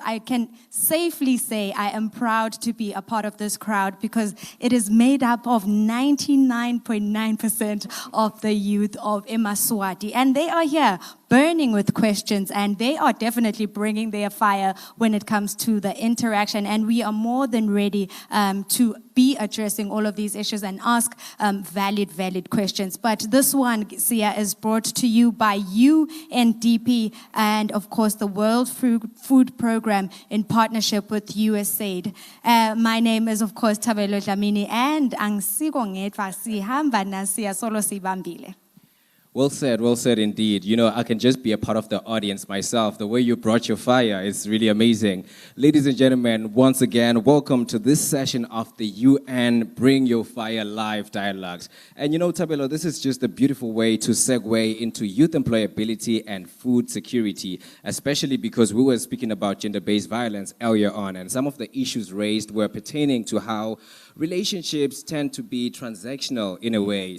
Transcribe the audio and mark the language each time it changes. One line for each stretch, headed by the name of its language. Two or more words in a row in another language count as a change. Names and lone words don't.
English: I can safely say I am proud to be a part of this crowd because it is made up of 99.9% of the youth of Eswatini, and they are here burning with questions, and they are definitely bringing their fire when it comes to the interaction, and we are more than ready to be addressing all of these issues and ask valid questions. But this one, Sia, is brought to you by UNDP and of course the World Food Program in partnership with USAID. My name is of course Tabelo Dlamini, and
Swati: angisiko ngedwa sihamba nasiya solo sibambile.
English: Well said indeed. You know, I can just be a part of the audience myself. The way you brought your fire is really amazing. Ladies and gentlemen, once again, welcome to this session of the UN Bring Your Fire Live Dialogues. And you know, Tabelo, this is just a beautiful way to segue into youth employability and food security, especially because we were speaking about gender-based violence earlier on, and some of the issues raised were pertaining to how relationships tend to be transactional in a way.